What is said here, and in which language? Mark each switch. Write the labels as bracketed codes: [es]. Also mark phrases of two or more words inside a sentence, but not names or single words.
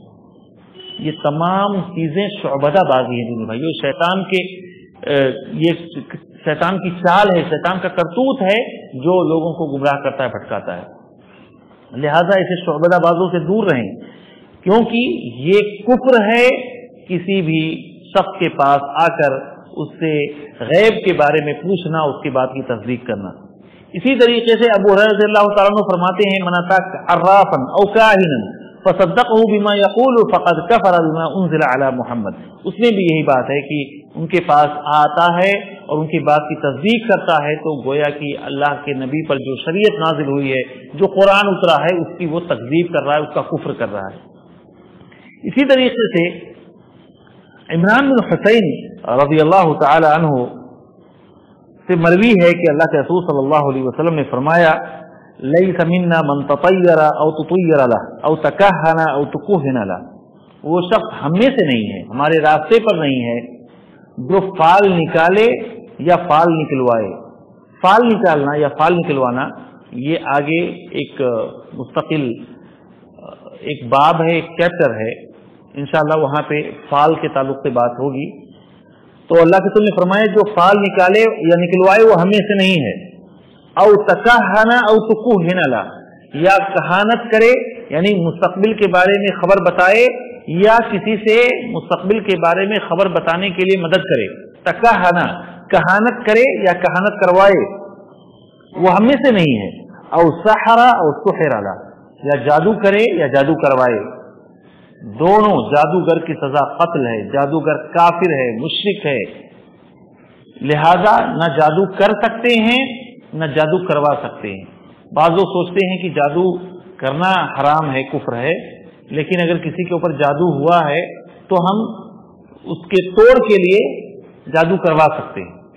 [ur] یہ تمام چیزیں شعبدہ بازی ہیں بھائیو، شیطان کے یہ شیطان کی چال ہے، شیطان کا کرتوت ہے جو لوگوں کو گمراہ کرتا ہے، بھٹکاتا ہے۔ لہذا ایسے شعبدہ بازوں سے دور رہیں، کیونکہ یہ کفر ہے کسی بھی شخص کے پاس آ کر اس سے غیب کے بارے میں پوچھنا، اس کی بات کی تصدیق کرنا۔ اسی طریقے سے ابو ہریرہ [ar] رضی اللہ تعالیٰ عنہ [ur] فرماتے ہیں، [ar] من اتى عرافا او کاہنا فصدقه بما يقول فقد كفر بما انزل على محمد۔ [ur] اس میں بھی یہی بات ہے کہ ان کے پاس آتا ہے اور ان کی بات کی تصدیق کرتا ہے تو گویا کہ اللہ کے نبی پر جو شریعت نازل ہوئی ہے، جو قرآن اترا ہے، اس کی وہ تکذیب کر رہا ہے، اس کا کفر کر رہا ہے۔ اسی طریقے سے عمران بن حسین [ar] رضی اللہ تعالی عنہ [ur] سے مروی ہے کہ اللہ کے رسول [ar] صلی اللہ علیہ وسلم [ur] نے فرمایا، [ar] لیس منا من تطیر او تطیر له او تکہن او تکہن له، [ur] وہ شخص ہم میں سے نہیں ہے، ہمارے راستے پر نہیں ہے جو فال نکالے یا فال نکلوائے۔ فال نکالنا یا فال نکلوانا یہ آگے ایک مستقل ایک باب ہے، ایک چیپٹر ہے، انشاءاللہ وہاں پہ فال کے تعلق سے بات ہوگی۔ تو اللہ کے رسول نے فرمایا جو فال نکالے یا نکلوائے وہ ہم میں سے نہیں ہے۔ [ar] او تکہن او تکہن لا، [ur] یا کہانت کرے یعنی مستقبل کے بارے میں خبر بتائے یا کسی سے مستقبل کے بارے میں خبر بتانے کے لیے مدد کرے۔ تکہن کہانت کرے یا کہانت کروائے وہ ہم میں سے نہیں ہے۔ [ar] او سحر او سحر لا، [ur] یا جادو کرے یا جادو کروائے۔ دونوں، جادوگر کی سزا قتل ہے، جادوگر کافر ہے، مشرک ہے، لہذا نہ جادو کر سکتے ہیں نہ جادو کروا سکتے ہیں۔ بعض لوگ سوچتے ہیں کہ جادو کرنا حرام ہے، کفر ہے، لیکن اگر کسی کے اوپر جادو ہوا ہے تو ہم اس کے توڑ کے لیے جادو کروا سکتے ہیں؟